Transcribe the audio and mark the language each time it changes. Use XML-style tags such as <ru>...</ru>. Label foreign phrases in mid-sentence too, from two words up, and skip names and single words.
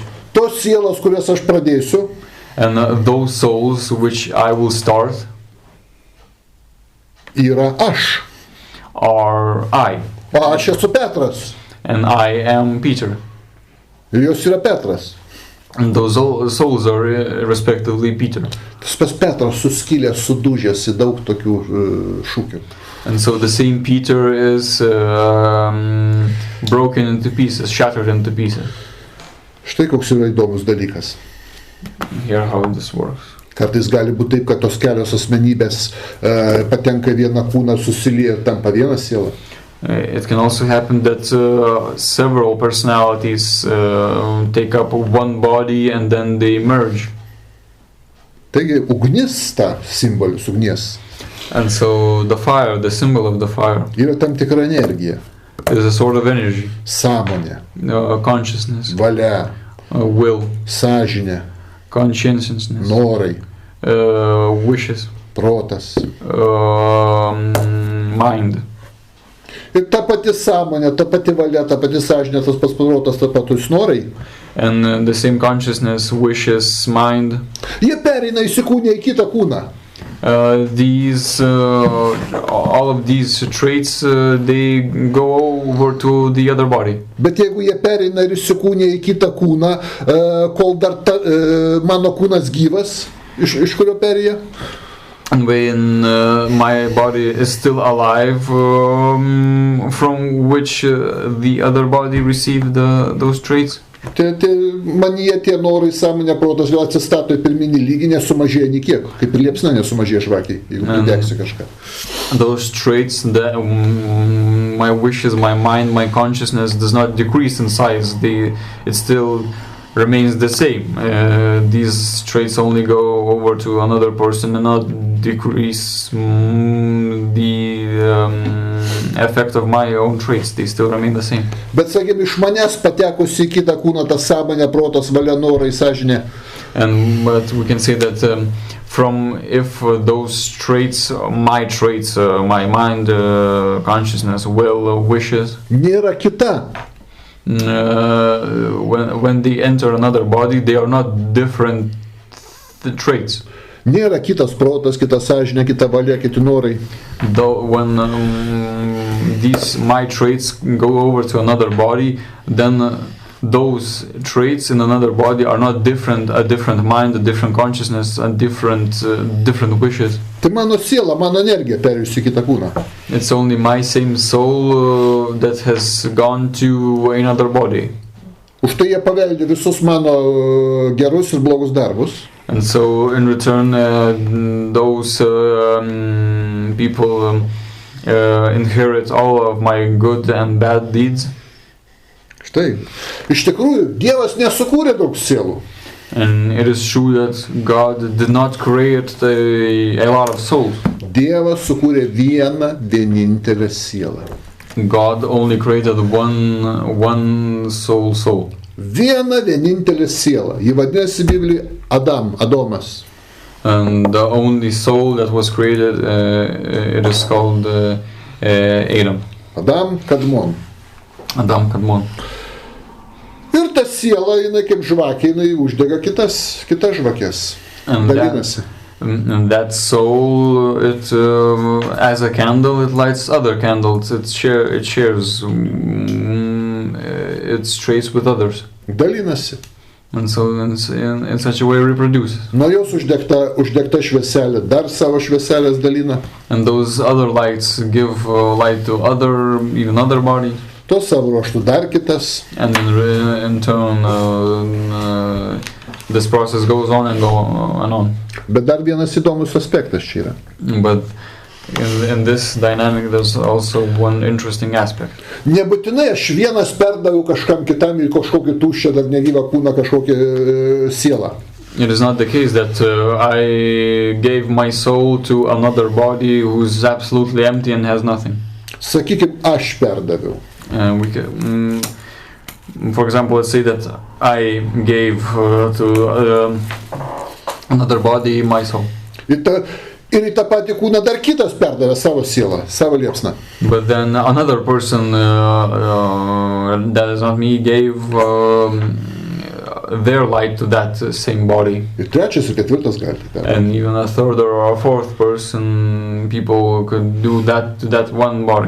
<lt>Tos sielos, kurias aš pradėsiu,</lt> <en>and those souls which I will start,</en> <lt>yra aš.</lt> <en>Are I.</en> <lt>O aš esu Petras.</lt> <en>And I am Peter.</en> <lt>Ir jos yra Petras.</lt> <en>And those souls are respectively Peter.</en> <lt>Tas pats Petras suskilęs, sudužęs į daug tokių šūkių.</lt> <en>And so the same Peter is broken into pieces, shattered into pieces.</en> <lt>Štai koks yra įdomus dalykas.</lt> <en>Here how this works.</en> <lt>Kartais gali būti taip, kad tos kelios asmenybės patenka į vieną kūną, susilieja ir tampa vieną sielą.</lt> <en>It can also happen that several personalities take up one body and then they merge.</en> <lt>Taigi ugnis, ta simbolis ugnies.</lt> <en>And so the fire, the symbol of the fire,</en> <lt>yra tam tikra energija.</lt> <en>Is a sort of energy.</en> <lt>Sąmonė.</lt> <en>Consciousness.</en> <lt>Valia.</lt> <en>Will.</en> <lt>Sąžinė.</lt> <en>Conscientiousness.</en> <lt>Norai.</lt> <en>Wishes.</en> <lt>Protas.</lt> <en>Mind.</en> <lt>Ir ta pati sąmonė, ta pati valia, ta pati sąžinė, tas pats protas, ta patus norai.</lt> <en>And the same consciousness, wishes, mind.</en> <lt>Jie pereina įsikūnę į kitą kūną.</lt> <en>All of these traits, they go over to the other body.</en> <lt>Bet jeigu jie pereina ir įsikūnė į kitą kūną, kol dar mano kūnas gyvas, iš kurio perėjo?</lt> <en>And when my body is still alive, from which the other body received those traits.</en> <lt>Manyje tie norai, sąmonė, protas vėl atsistato į pirminį lygį, nesumažėja nei kiek, kaip ir liepsna nesumažėja žvakiai, jeigu pridegsi kažką.</lt> <en>Those traits, my wishes, my mind, my consciousness does not decrease in size. It still remains the same. These traits only go over to another person and not decrease the effect of my own traits. They still remain the same.</en> <lt>Bet, sakėm, iš manęs patekusi į kitą kūną, ta sąmonė, protas, valia, norai, sąžinė.</lt> <en>But we can say that if those traits, my mind, consciousness, will, wishes,</en> <lt>nėra kita.</lt> <en>When they enter another body, they are not different traits.</en> <lt>Nėra kitas protas, kita sąžinė, kita valia, kiti norai.</lt> <en>Though when these my traits go over to another body, then those traits in another body are not different. A different mind, a different consciousness, and different wishes.</en> <lt>Tai mano siela, mano energija perėjusi į kitą kūną.</lt> <en>It's only my same soul that has gone to another body.</en> <lt>Už tai jie paveldi visus mano gerus ir blogus darbus.</lt> <en>And so in return, those people inherit all of my good and bad deeds.</en> <lt>Štai. Iš tikrųjų, Dievas nesukūrė daug sielų.</lt> <en>And it is true that God did not create a lot of souls.</en> <lt>Dievas sukūrė vienintelę sielą.</lt> <en>God only created one soul.</en> <lt>Vienintelė siela. Ji vadinasi Biblijoje Adomas.</lt> <en>And the only soul that was created, it is called Adam. Adam Kadmon.</en> <lt>Ir ta siela, jinai kaip žvakė, jinai uždega kitas žvakės. Dalinasi.</lt> <en>And that soul, it as a candle, it lights other candles. It shares its traits with others.</en> <lt>Dalinasi.</lt> <en>And so in such a way reproduces.</en> <lt>Nuo jos uždegta švieselė, dar savo švieselės dalina.</lt> <en>And those other lights give light to even other bodies.</en> <lt>To savo ruoštų dar kitas.</lt> <en>And in turn, this process goes on and on.</en> <lt>Bet dar vienas įdomus aspektas čia yra.</lt> <en>But in this dynamic, there's also one interesting aspect.</en> <lt>Nebūtinai aš vienas perdaviau kažkam kitam į kažkokį tuščią, dar negyvą kūną, kažkokią sielą.</lt> <en>It is not the case that I gave my soul to another body who's absolutely empty and has nothing.</en> <lt>Sakykim, aš perdaviau.</lt> <en>For example, let's say that I gave to another body my soul.</en> <lt>Ir į tą patį kūną dar kitas perdavė savo sielą, savo liepsną.</lt> <en>But then another person that is not me gave their light to that same body.</en> <lt>Ir trečias ir ketvirtas gali.</lt> <en>And even a third or a fourth person, people could do that to that one body.</en>